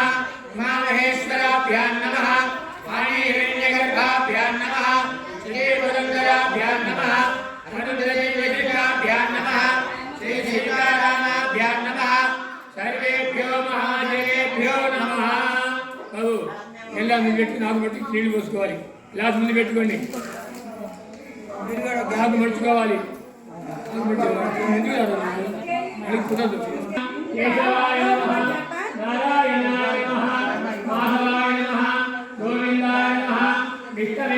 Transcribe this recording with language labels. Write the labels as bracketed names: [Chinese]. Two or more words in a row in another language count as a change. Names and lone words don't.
[Sanskrit] उमा महेश्वराभ्यां नमः। वाणी हिरण्यगर्भाभ्यां नमः। श्री पुरन्दराभ्यां नमः। अनुद्रदेवताभ्यां नमः। श्री सीतारामाभ्यां नमः। सर्वेभ्यो महाजनेभ्यो नमः। [Telugu] बाबू [Kannada] ಎಲ್ಲ ಮುಂದೆ [Telugu] పెట్టి నాకు మట్టి నీళ్లు పోసుకోవాలి గ్లాస్ ముందు పెట్టుకోండి నాకు మర్చుకోవాలి కుదరదు [Sanskrit] केशवाय नमः नारायणाय नमः माधवाय नमः गोविन्दाय नमः विष्णवे